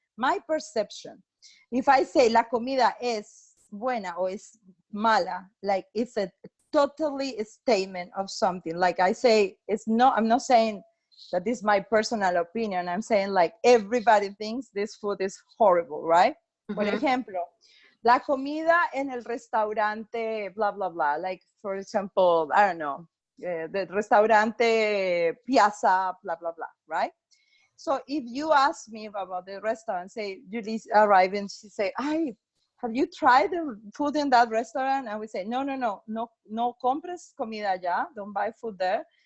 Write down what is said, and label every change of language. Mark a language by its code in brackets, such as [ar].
[en] My perception. If I say [es] la comida es buena [en] or [es] es mala, [en] like it's a totally a statement of something. Like I say, I'm not saying that this is my personal opinion. I'm saying like everybody thinks this food is horrible, right? [es] Por ejemplo, la comida en el restaurante, blah, blah, blah. [en] Like, for example, I don't know, the restaurante Piazza, blah, blah, blah, right? So if you ask me about the restaurant, say, Julie's arriving, she say, have you tried the food in that restaurant? And we say, [es] no compres comida allá, [en] don't buy food there.